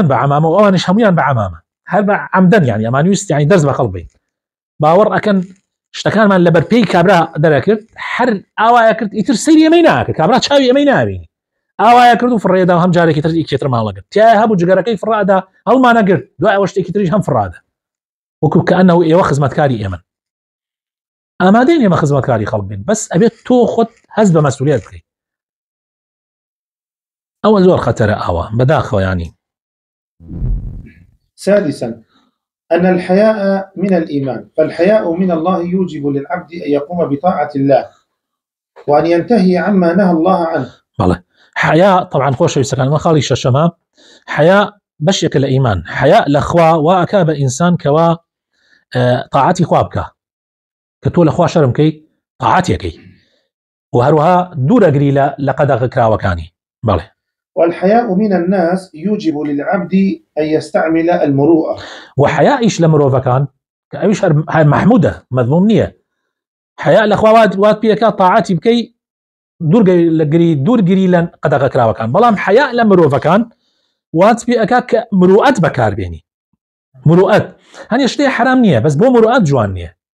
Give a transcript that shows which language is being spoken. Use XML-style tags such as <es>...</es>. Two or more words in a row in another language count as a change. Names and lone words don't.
<ckb>بە عەمامە و ئەوانش هەمویان بە عەمامە هەر بە عەمدەن یعنی ئەمانویست یعنی دەرس بە خەڵک بین باوەڕ ئەکەن شتەکانمان لەبەر پێی کابرا دەرەکرد هەر ئاوایە کرد ئیتر سەیری ئەمەی ناکرد کابرا چاوی ئەمەی نابینی ئاوایە کرد و فڕێدا و هەم جارێکی تر ئیکێتر ماڵەگرت تیایە هەبوو جگەرەکەی فڕادا هەڵمانەگرت دوای ئەوە شتێکی تریش هەم فڕادا وەکو کە ئەنەوە ئێوە خزمەتکاری ئێمن ئامادەین ئێمە خزمەتکاری خەڵک بین بەس ئەبێت تۆ خۆت هەست بە مەسئولیت بکەیت ئەوە زۆر خەتەرە ئەوە بەداخەوە ینی</ckb> <ar>سادسا أن الحياء من الإيمان فالحياء من الله يوجب للعبد أن يقوم بطاعة الله وأن ينتهي عما نهى الله عنه</ar> <ckb>بەڵێ حياء طبعا خۆشەویستەکان مە خاڵی شەشەمە حياء بەشێکە لە ئیمان حياء لەخوا وا ئەکا بە ئینسان کەوا طاعەتی خوا بکە کە تۆ لەخوا شەرم کەی طاعەتێکەی و هەروەها دوورەگری لە قەدەغە کراوەکانی بەڵێ</ckb> <ar>والحياء من الناس يوجب للعبد أن يستعمل المروءة</ar> <ckb>وحياء لە مرۆڤەکان کە ئەویش محمودە مەذموم نییە حياء لەخوا وات پێکا طاعەتی بکەی دوورگری لە قەدەغە کراوەکان بەڵام حياء لە مرۆڤەکان وات پێکا کە مروءەت بەکاربێنی مروءەت هەنێ شتێ حرام نییە بەس بۆ مروءەت جوان نییە</ckb>